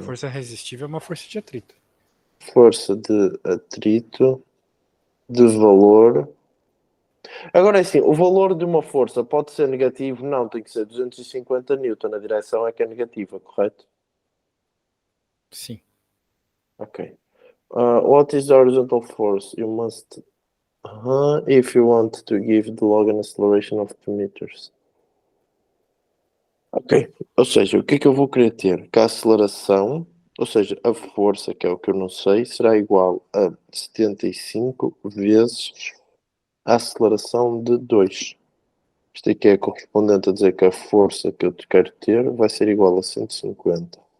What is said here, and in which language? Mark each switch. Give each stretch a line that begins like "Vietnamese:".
Portuguese: força resistiva é uma força de atrito. Força de atrito de valor. Agora é assim, o valor de uma força pode ser negativo? Não, tem que ser 250 newton. A direção é que é negativa, correto? Sim. Ok.
English: What is the horizontal force? You must if you want to give the log an acceleration of 2 meters.
Portuguese: Ok, ou seja, o que é que eu vou querer ter? Que a aceleração, ou seja, a força, que é o que eu não sei, será igual a 75 vezes a aceleração de 2. Isto aqui é correspondente a dizer que a força que eu quero ter vai ser igual a 150.